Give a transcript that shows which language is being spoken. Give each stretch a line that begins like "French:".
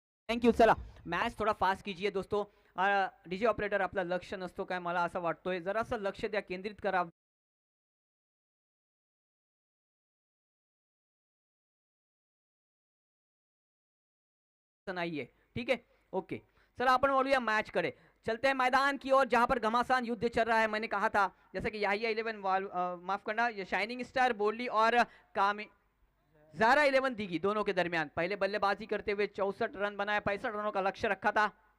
Marathi: Thank you. चला match थोडा fast
Hindi: कीजिए दोस्तों।
Marathi: डीजे ऑपरेटर आपला लक्ष नसतो काय, मला असं वाटतोय, जरासं लक्ष द्या, केंद्रित करा नाहीये।
Hindi: ठीक है,
Marathi: ओके। चला आपण बोलूया मैच कडे।
Hindi: चलते हैं मैदान की ओर जहां पर घमासान युद्ध चल रहा है। मैंने कहा था जैसे कि याहिया 11 माफ करना, ये शाइनिंग स्टार बोली और कामी ज़ारा 11 दीगी दोनों के दरमियान पहले बल्लेबाजी करते हुए 64 रन बनाए, 65 रनों का लक्ष्य रखा था।